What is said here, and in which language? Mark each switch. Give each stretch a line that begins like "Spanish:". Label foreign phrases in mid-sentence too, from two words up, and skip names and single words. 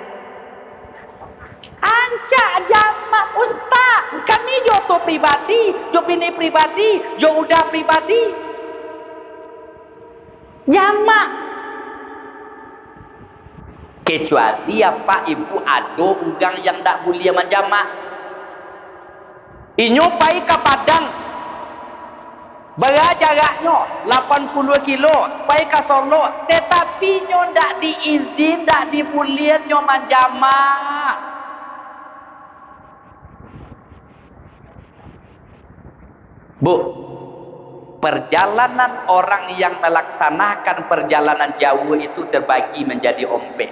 Minangkabau: Ancak jamak ustaz. Kami joto pribadi, jo bini pribadi, jo udah pribadi. Jamak.
Indonesian: Kecuali apa ibu ada orang yang tak boleh menjamak.
Minangkabau: Inyo pai ke Padang. Berapa jaraknya? 80 kilo. Pai ke Solo. Tetapi nyo tak diizin, tak diboleh nyo menjamak. Bu,
Indonesian: perjalanan orang yang melaksanakan perjalanan jauh itu terbagi menjadi ompek.